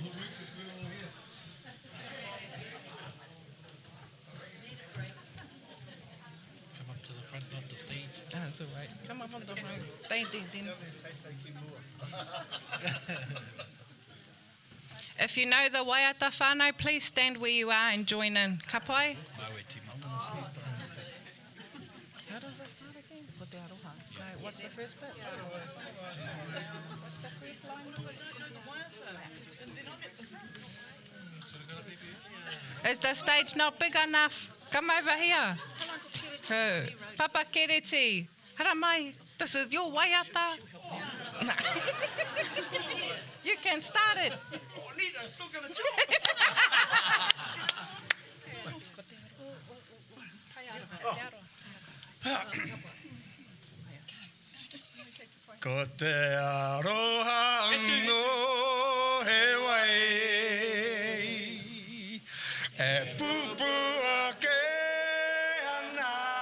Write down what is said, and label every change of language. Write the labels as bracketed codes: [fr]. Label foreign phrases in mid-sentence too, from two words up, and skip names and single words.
[en] Come up to the front, not the stage. That's all right. Come up on the front. Then. If you know the [mi] waiata whānau, [en] please stand where you are and join in. [mi] Ka pai? [en] How does that start again? [mi] Ko te aroha. [en] No, what's the first bit? What's the first line? Is the stage not big enough? Come over here. Who? [mi] Papa Kereti. Hara mai. [en] This is your waiata. You can start it. [mi] Ko te aroha no he wai e pupu ake ana